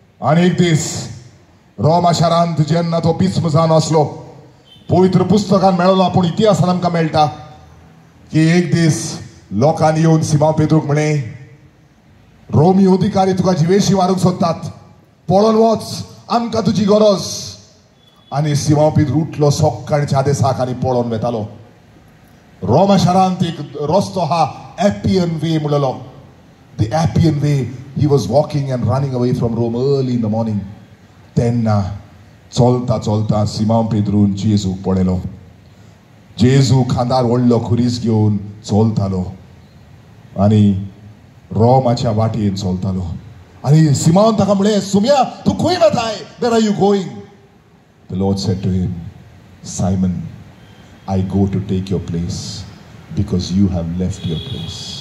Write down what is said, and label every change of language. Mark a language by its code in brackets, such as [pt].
[gom] आनी एक दीस रोमा शारांत जेन्ना तो बिस्म जावन आसलो पवित्र पुस्तकान मेळना पूण इतिहासान आमकां मेळटा की एक दीस लोकांनी येवन सिमांव पेद्रूक म्हळें रोमी अधिकारी तुका जिवेशी मारूंक सोदतात पळोवन वच आमकां तुजी गरज. आनी सिमांव पेद्रू उठलो सकाळच्या आदेसाक आनी पळोवन वेतालो. रोमा शारांत एक रस्तो हा एपियन वे म्हणलो. [en] The Appian way he was walking and running away from Rome early in the morning. [gom] तेन्ना चलता सिमांव पेद्रून जेजूक पळयलो. जेजू खांदार व्हडलो खुरीस घेवन चलतालो आनी रोमाच्या वाटेन चलतालो. आनी सिमांव ताका म्हळें सुम्या तूं खंय वताय [en] Where are you going. The lord said to him Simon I go to take your place because you have left your place.